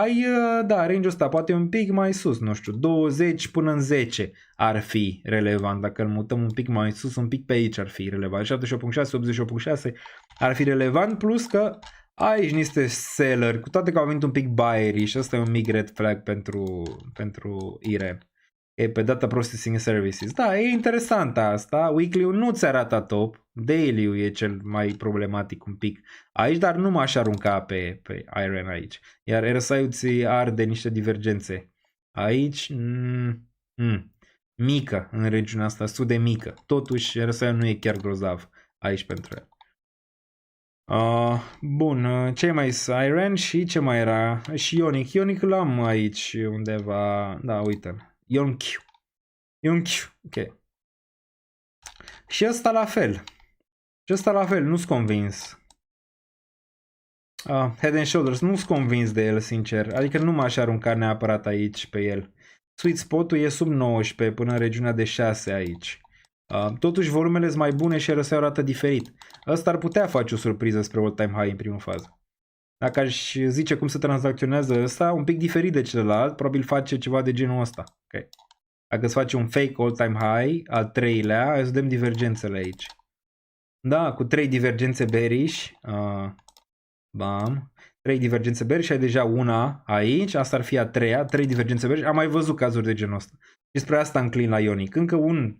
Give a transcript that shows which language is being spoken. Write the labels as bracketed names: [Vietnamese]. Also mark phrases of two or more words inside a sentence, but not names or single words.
[Romanian] Da, range-ul ăsta poate un pic mai sus, nu știu, 20 până în 10 ar fi relevant. Dacă îl mutăm un pic mai sus, un pic pe aici ar fi relevant. 78.6, 88.6 ar fi relevant, plus că aici niște seller, cu toate că au venit un pic buyery și ăsta e un mic [English] red flag [Romanian] pentru Iren. E pe [English] data processing services. [Romanian] Da, e interesant asta. Weekly-ul nu ți arată top. Daily-ul e cel mai problematic un pic aici, dar nu m-aș arunca pe Iren aici. Iar RSI-ul ți arde niște divergențe. Aici, mică în regiunea asta, destul de mică. Totuși, RSI-ul nu e chiar grozav aici pentru el. Bun, ce mai este? Iren și ce mai era? Și Ionic. Ionic l-am aici undeva. Da, uite-l. Ionic. Ok. Și ăsta la fel. Nu-s convins. [English] Head and Shoulders. [Romanian] Nu-s convins de el, sincer. Adică nu m-aș arunca neapărat aici pe el. [English] Sweet spot- [Romanian] ul e sub 19 până în regiunea de 6 aici. Totuși volumele sunt mai bune și RSI arată diferit. Ăsta ar putea face o surpriză spre [English] all-time high [Romanian] în primă fază. Dacă aș zice cum se tranzacționează ăsta, un pic diferit de celălalt, probabil face ceva de genul ăsta. Okay. Dacă îți face un [English] fake all-time high, [Romanian] al treilea, îți dăm divergențele aici. Da, cu 3 divergențe bearish. Bam. 3 divergențe bearish, ai deja una aici, asta ar fi a treia, 3 divergențe bearish. Am mai văzut cazuri de genul ăsta. Și spre asta înclin la Ionic. Încă un...